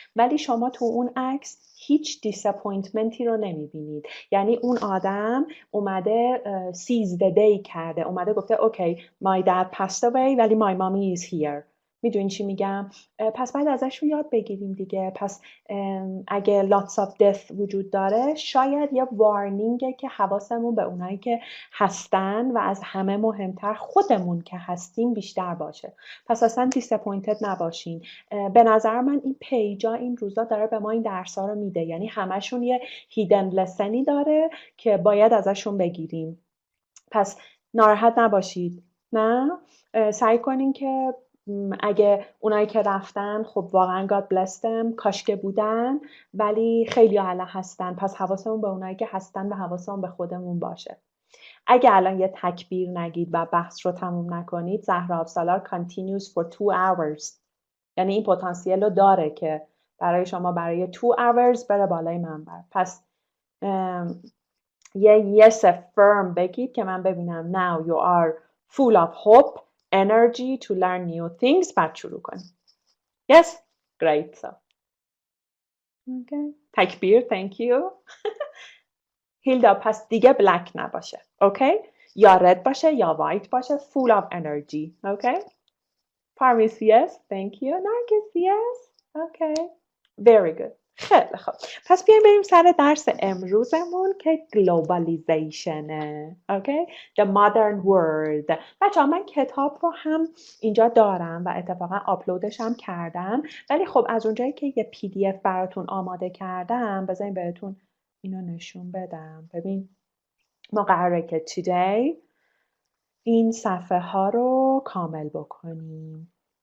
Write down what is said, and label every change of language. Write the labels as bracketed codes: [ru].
[fa] ولی شما تو اون عکس هیچ دیساپوینتمنتی رو نمیبینید. یعنی اون آدم اومده [en] seize the day [fa] کرده، اومده گفته اوکی [en] my dad passed away ولی my mommy is here. [fa] میدونین چی میگم؟ پس باید ازشون یاد بگیریم دیگه. پس اگه [en] lots of death [fa] وجود داره شاید یه وارنینگه که حواسمون به اونایی که هستن و از همه مهمتر خودمون که هستیم بیشتر باشه. پس اصلا دیساپوینتد نباشین. به نظر من این پیجا این روزا داره به ما این درس‌ها رو میده. یعنی همشون یه هیدن لسنی داره که باید ازشون بگیریم. پس ناراحت نباشید. نه؟ سعی کنین که اگه اونایی که رفتن خب واقعا [en] God bless them [fa] کاش که بودن، ولی خیلی الان هستن. پس حواسمون به اونایی که هستن و حواسمون به خودمون باشه. اگه الان یه تکبیر نگید و بحث رو تموم نکنید، زهرا آبسالار [en] continues for 2 hours. [fa] یعنی این پتانسیل رو داره که برای شما برای [en] 2 hours [fa] بره بالای منبر. پس یه [en] yes firm [fa] بگید که من ببینم [en] now you are full of hope, energy to learn new things. [fa] بعد شروع کنید. [en] Yes? Great. So. Okay. تکبیر. Thank you. [fa] هیلدا پس دیگه بلک نباشه. اوکی؟ یا رد باشه یا وایت باشه. [en] Full of energy. [fa] اوکی؟ پارمیس yes. [en] Thank you. Narges yes. Okay. Very good. [fa] خیلی خوب. پس بیایم بریم سر درس امروزمون که Globalizationه. [en] Okay? The modern world. [fa] بچه‌ها من کتاب رو هم اینجا دارم و اتفاقا آپلودش هم کردم، ولی خب از اونجایی که یه PDF براتون آماده کردم بذارین بهتون اینو نشون بدم. ببین ما قراره که today این صفحه ها رو کامل بکنیم.